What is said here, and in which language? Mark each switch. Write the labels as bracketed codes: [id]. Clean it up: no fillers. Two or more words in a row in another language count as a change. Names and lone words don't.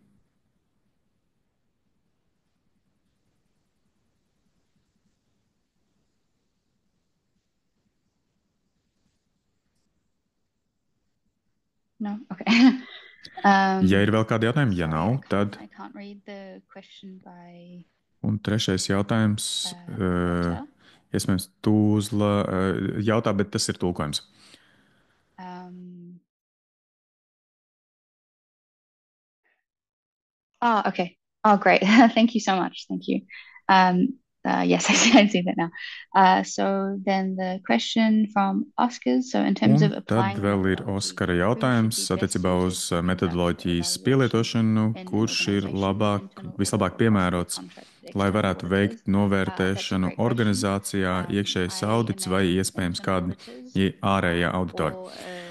[en] No? Okay. [lv] Ja ir vēl kādi jautājumi, ja nav, tad... Un trešais jautājums, iespējams, Tūzla jautā, bet tas ir tulkojums. [en] Okay. Oh, great. Thank you so much. Thank you. Yes, I see that now. So then the question from Oscars, so in terms of applying... [lv] Un tad vēl ir Oskara jautājums attiecībā uz metodoloģijas pielietošanu, kurš ir vislabāk piemērots, lai varētu veikt novērtēšanu organizācijā, iekšējais audits vai iespējams kādi ārējā auditori.